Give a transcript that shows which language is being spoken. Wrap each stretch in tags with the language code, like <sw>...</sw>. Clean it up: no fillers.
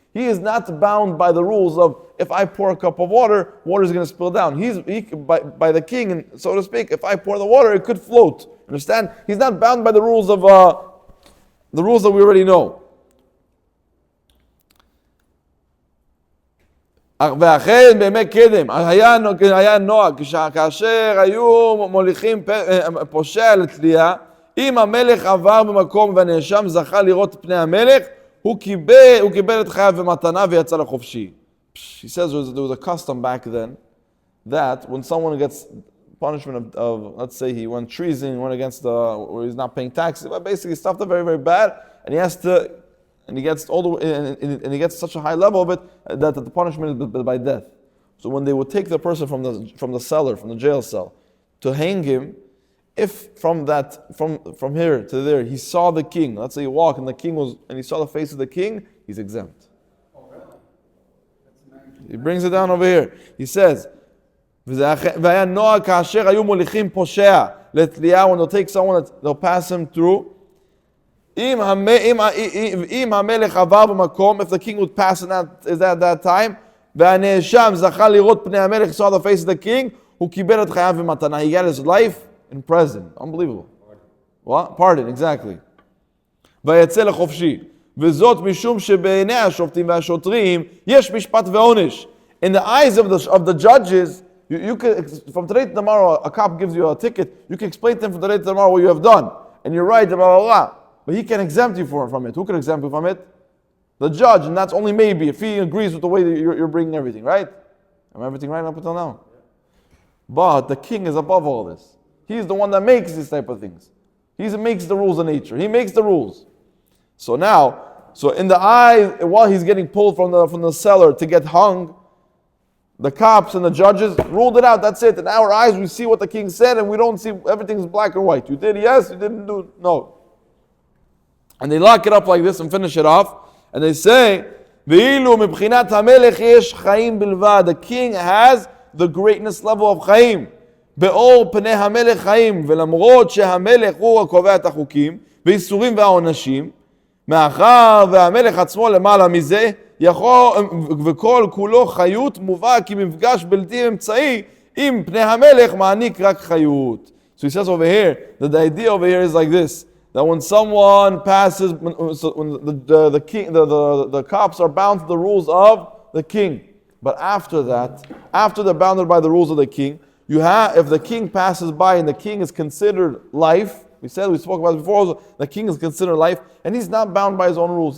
<en>He is not bound by the rules of, if I pour a cup of water, water is going to spill down. By the king, and so to speak, if I pour the water, it could float. Understand? He's not bound by the rules of the rules that we already know.</en> <he>ואכן בימי קדם היה נוהג כאשר היו מוליכים פושע לתלייה, אם המלך עבר במקום והנאשם זכה לראות פני המלך, הוא קיבל את חייו במתנה ויצא לחופשי.</he> <en>He says there was a custom back then that when someone gets punishment of let's say he went treason, went against where he's not paying taxes, but basically stuff that very, very bad, and he gets all the way, and he gets such a high level of it that the punishment is by death. So when they would take the person from the cellar, from the jail cell, to hang him, if from here to there he saw the king, let's say he walked and he saw the face of the king, he's exempt. Oh, really? He brings it down over here. He says,</en> <he>והיה נוהג כאשר היו מוליכים פושע לתלייה,</he> <en>when they'll take someone, they'll pass him through.</en> <he>אם המלך עבר במקום,</he> <en>if the king would pass at that time,</en> <he>והנאשם זכה לראות פני המלך,</he> <en>saw the face of the king,</en> <he>הוא קיבל את חייו במתנה.</he> <en>He got his life in present. Unbelievable. What? Pardon, exactly.</en> <he>ויצא לחופשי. וזאת משום שבעיני השופטים והשוטרים יש משפט ועונש.</he> <en>In the eyes of the judges, you could, from today to tomorrow, a cop gives you a ticket, you can explain to him from today to tomorrow what you have done. And you're right, blah, blah, blah. But he can exempt you from it. Who can exempt you from it? The judge, and that's only maybe if he agrees with the way that you're bringing everything, right? Am I everything right up until now? But the king is above all this. He's the one that makes these type of things. He makes the rules of nature. He makes the rules. So in the eye, while he's getting pulled from the cellar to get hung, the cops and the judges ruled it out. That's it. In our eyes, we see what the king said, and we don't see everything's black or white. You did yes, you didn't do no. And they lock it up like this and finish it off. And they say,</en> <he>"Ve'ilu mibchinat hamelech yesh chaim bilvad."</he> <en>The king has the greatness level of chaim.</en> <he>Be'or pnei hamelech chaim, ve'lamrot shehamelech hu הקובע את החוקים, ואיסורים והעונשים, מאחר והמלך עצמו למעלה מזה, וכל כולו חיות מובא כי מפגש בלתי אמצעי עם פני המלך מעניק רק חיות.</he> <en>So he says over here that the idea over here is like this, that when someone passes, when the king, the cops are bound to the rules of the king. But after that, after they're bounded by the rules of the king, if the king passes by and the king is considered life, we spoke about it before, the king is considered life, and he's not bound by his own rules.</en>